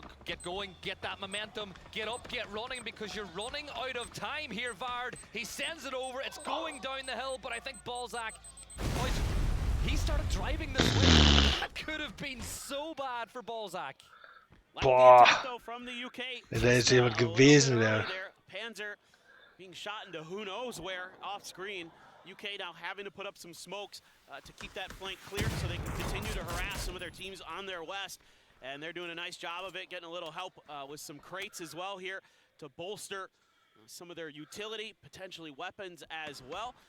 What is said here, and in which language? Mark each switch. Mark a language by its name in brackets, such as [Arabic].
[English] Get going, get that momentum, get up, get running, because you're running out of time here, Vard. He sends it over, it's going down the hill, but I think Balzac, he's started driving this way. That could have been so bad for Balzac. [German] Boah, wenn da jetzt jemand gewesen wäre. [English] Panzer being shot into who knows where off screen. UK now having to put up some smokes to keep that flank clear so they can continue to harass some of their teams on their west. And they're doing a nice job of it, getting a little help with some crates as well here to bolster some of their utility, potentially weapons as well.